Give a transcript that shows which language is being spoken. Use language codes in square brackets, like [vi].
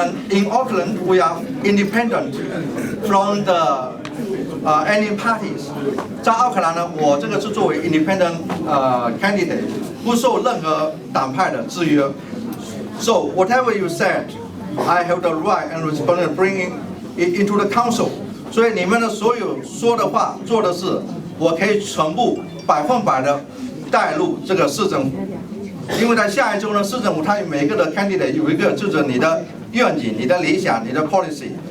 [en] In Auckland, we are independent from the any parties. [zh] 在奥克兰呢，我这个是作为 [en] independent candidate， [zh] 不受任何党派的制约。 [en] So whatever you said, I have the right and responsibility to bring it into the council. [zh] 所以你们的所有说的话、做的事，我可以全部100%的带入这个市政府。因为在下一周呢，市政府它每一个的 candidate 有一个就是你的愿景、你的理想、你的 policy。